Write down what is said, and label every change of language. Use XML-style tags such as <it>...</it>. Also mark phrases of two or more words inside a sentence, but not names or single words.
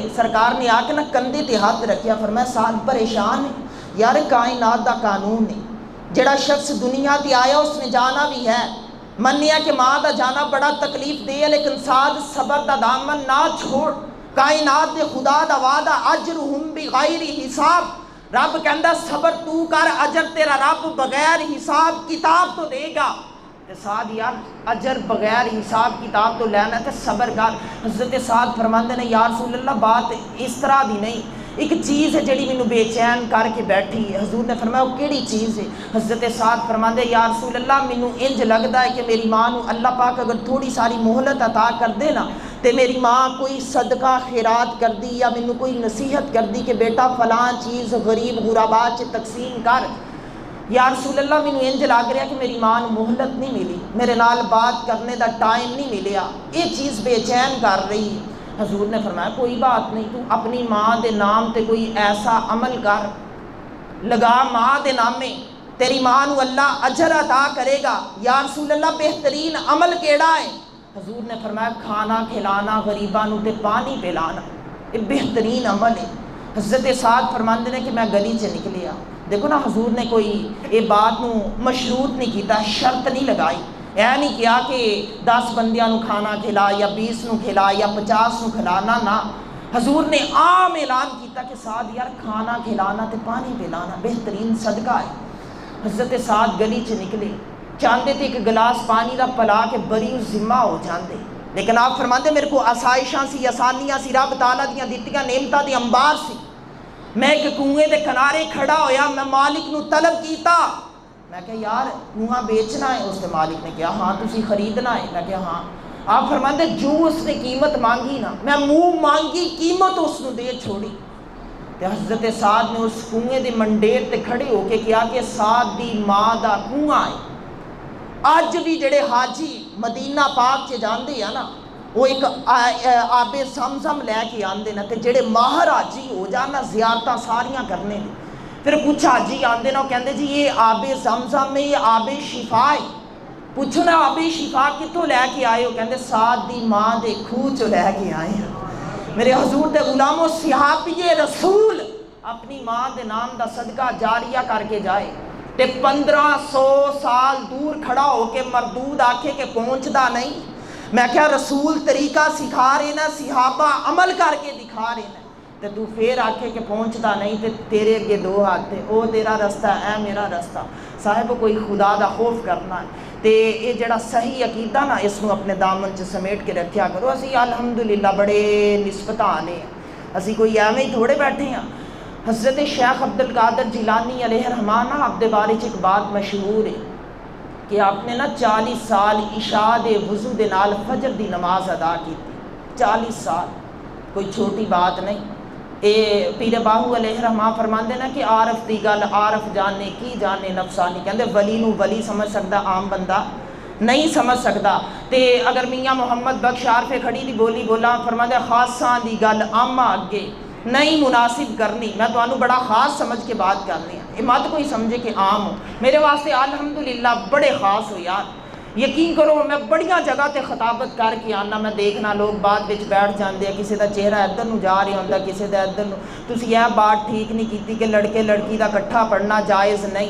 <pa>سرکار نے آ کے نہ کندھے تے ہاتھ رکھیا، فرمایا سعد پریشان ہے یار، کائنات دا قانون ہے، جڑا شخص دنیا تے آیا اس نے جانا بھی ہے، منیا کہ ماں دا جانا بڑا تکلیف دے ہے، لیکن سعد صبر دا دامن نہ چھوڑ، کائنات دے خدا دا وعدہ</pa> <ar>اجرہم بغیر حساب،</ar> <pa>رب کہندا صبر تو کر، اجر تیرا رب بغیر حساب کتاب تو دے گا۔ سعد یار اجر بغیر حساب کتاب تو لینا ہے، صبر کر۔ حضرت سعد فرماندے نے</pa> <ar>یا رسول اللہ</ar> <pa>بات اس طرح دی نہیں، ایک چیز ہے جڑی مینوں بے چین کر کے بیٹھی ہے۔ حضور نے فرمایا وہ کیڑی چیز ہے؟ حضرت سعد فرماندے</pa> <ar>یا رسول اللہ</ar> <pa>مینوں انج لگدا ہے کہ میری ماں نو اللہ پاک اگر تھوڑی ساری مہلت عطا کر دے نا تے میری ماں کوئی صدقہ خیرات کر دی یا مینوں کوئی نصیحت کر دی کہ بیٹا فلاں چیز غریب غربا چ تقسیم کر،</pa> <ar>یا رسول اللہ</ar> <pa>مینوں انج لگ رہا کہ میری ماں نو مہلت نہیں ملی، میرے نال بات کرنے دا ٹائم نہیں ملیا، یہ چیز بے چین کر رہی ہے۔ حضور نے فرمایا کوئی بات نہیں، تو اپنی ماں دے نام تے کوئی ایسا عمل کر، لگا ماں دے نامے، تیری ماں نو اللہ اجر عطا کرے گا۔</pa> <ar>یا رسول اللہ</ar> <pa>بہترین عمل کیڑا ہے؟ حضور نے فرمایا کھانا کھلانا غریباں نو تے پانی پلانا، یہ بہترین عمل ہے۔ حضرت سعد فرماندے نے کہ میں گلی چ نکلیا، دیکھو نا حضور نے کوئی یہ بات نو مشروط نہیں کیتا، شرط نہیں لگائی، اے نہیں کیا کہ 10 بندیاں نو کھانا کھلا یا 20 نو کھلا یا 50 نو کھلانا، نہ، حضور نے عام اعلان کیتا کہ سعد یار کھانا کھلانا تے پانی پلانا بہترین صدقہ ہے۔ حضرت سعد گلی چ نکلے، چاہتے تھے کہ گلاس پانی دا پلا کے بری ذمہ ہو جاندے، لیکن آپ فرماندے میرے کو آسائشاں سی، آسانیاں سی، رب تعالیٰ دیاں دتیاں نعمتاں دی انبار سی، میں ایک کنویں دے کنارے کھڑا ہویا، میں مالک نو طلب کیتا، میں کہا یار کنواں بیچنا ہے؟ اس نے مالک نے کہا ہاں تسی خریدنا ہے؟ میں کہا ہاں۔ آپ فرماندے جو اس نے قیمت مانگی نا میں منہ مانگی قیمت اس نے دے چھوڑی۔ تے حضرت سعد نے اس کنویں دے منڈیر تے کھڑے ہو کے کیا کہ سعد دی ماں دا کنواں ہے۔ اج بھی جڑے حاجی مدینہ پاک چ جاندے ہیں نا وہ ایک آب زمزم لے کے آندے نا، تے جڑے ماہر حاجی ہو جانا زیارتاں ساریاں کرنے نے، پھر کچھ حاجی آندے نا وہ کہندے جی یہ آب زمزم ہے، یہ آب شفا ہے، پوچھو نا آب شفا کتوں لے کے آئے ہو؟ کہندے سعد دی ماں دے کھوہ چوں لے کے آئے ہیں۔ میرے حضور دے غلاموں صحابی رسول اپنی ماں دے نام دا صدقہ جاریہ کر کے جائے تے 1500 سال دور کھڑا ہو کے مردود آکھے کہ پہنچدا نہیں۔ میں کہا رسول طریقہ سکھا رہے نا، صحابہ عمل کر کے دکھا رہے نا، تے تو پھر آکھے کہ پہنچدا نہیں، تے تیرے اگے 2 ہاتھ تے او تیرا رستہ اے میرا رستہ۔ صاحب کوئی خدا دا خوف کرنا ہے تے یہ جڑا صحیح عقیدہ نا اس نو اپنے دامن چ سمیٹ کے رکھیا کرو۔ اسی الحمدللہ بڑے نسبتاں آنے ہیں، اسی کوئی ایویں ہی تھوڑے بیٹھے ہیں۔ حضرت شیخ عبدالقادر جیلانی</pa> <ar>علیہ الرحمٰن</ar> <pa>آپ دے بارے ایک بات مشہور ہے کہ آپ نے نا 40 سال عشاء دے وضو دے نال فجر دی نماز ادا کی تھی، 40 سال، کوئی چھوٹی بات نہیں۔ اے پیر باہو</pa> <ar>علیہ الرحمٰن</ar> <pa>فرماندے نا کہ عارف دی گل عارف جانے کی جانے نفسانی، کہندے ولی نو ولی سمجھ سکدا عام بندہ نہیں سمجھ سکدا۔ تے اگر میاں محمد بخش عارف کھڑی دی بولی بولا فرماندے خاصاں دی گل عامہ اگے نہیں مناسب کرنی، میں تو بڑا خاص سمجھ کے بات کرنی ہے، یہ مت کوئی سمجھے کہ عام ہو، میرے واسطے الحمدللہ بڑے خاص ہو یار، یقین کرو میں بڑیاں جگہ تے خطابت کر کے آنا، میں دیکھنا لوگ بعد وچ بیٹھ جاندے ہیں، کسی دا چہرہ ادھر نو جا رہا ہوندا کسی دا ادھر نو، تسی یہ بات ٹھیک نہیں کیتی کہ لڑکے لڑکی دا کٹھا پڑھنا جائز نہیں۔</pa>